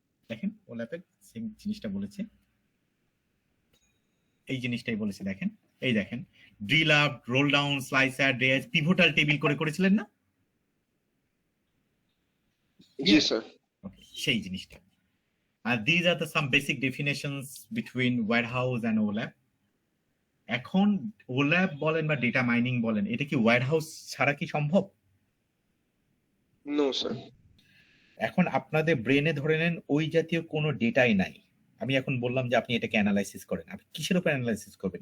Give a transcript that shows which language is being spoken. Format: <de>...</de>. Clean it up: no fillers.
<bn>দেখেন ও ল্যাপে সেম জিনিসটা বলেছে, এই জিনিসটাই বলেছে। দেখেন এই দেখেন drill up, role down, slicer, ড্রেজ, পিভটাল table করে করেছিলেন না? জি স্যার। Okay, সেই জিনিসটা। আর</bn> <en>these are the some basic definitions between warehouse and OLAP.</en> <bn>এখন OLAP বলেন বা ডেটা মাইনিং বলেন, এটা কি ওয়্যারহাউস ছাড়া কি সম্ভব? No sir. এখন আপনাদের ব্রেনে ধরে নেন ওই জাতীয় কোনো ডেটাই নাই। আমি এখন বললাম যে আপনি এটাকে অ্যানালাইসিস করেন, আপনি কিসের উপর অ্যানালাইসিস করবেন?</bn>